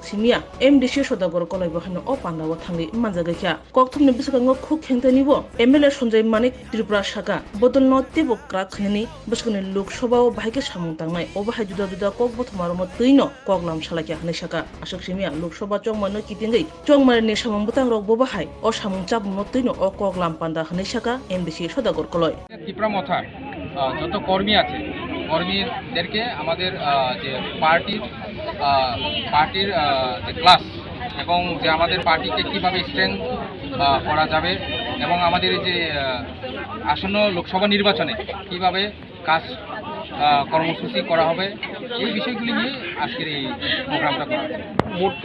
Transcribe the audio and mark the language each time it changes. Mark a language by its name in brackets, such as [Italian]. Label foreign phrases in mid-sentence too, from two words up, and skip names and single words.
[Kok Borok] सिमिया एमडीसी सदागर कलाय बहानो अ पान्दावो थांनि मानजागिखा ककथुमनि बिसकांगो खुक खेंथानिबो एमएलए सञ्जय मानिक त्रिपुरा शाखा बदलनो तेबो क्रा खनि बिसकनि लोकसभाव बाहायके सामुं तांनाय अबाहाय जुदा जुदा कक बथमारमो तैनो कक लाम सालायके हानै शाखा आसक सिमिया लोकसभा चंगमानो किथिंगै चंगमानि सामुं बुतां रक बबाहाय अ सामुं चाबमो तैनो अ कक लाम पान्दा हानै शाखा এমডিসি সদাগর কলয় [Bangla] ত্রিপুরা মথার যত কর্মী আছে কর্মীদেরকে আমাদের যে পার্টির যে ক্লাস এবং যে আমাদের পার্টিকে কিভাবে স্ট্রেংথ করা যাবে এবং আমাদের যে আসন্ন লোকসভা নির্বাচনে কিভাবে কাজ কর্মসূচি করা হবে এই বিষয়গুলি নিয়ে আজকের এই প্রোগ্রামটা করা হচ্ছে।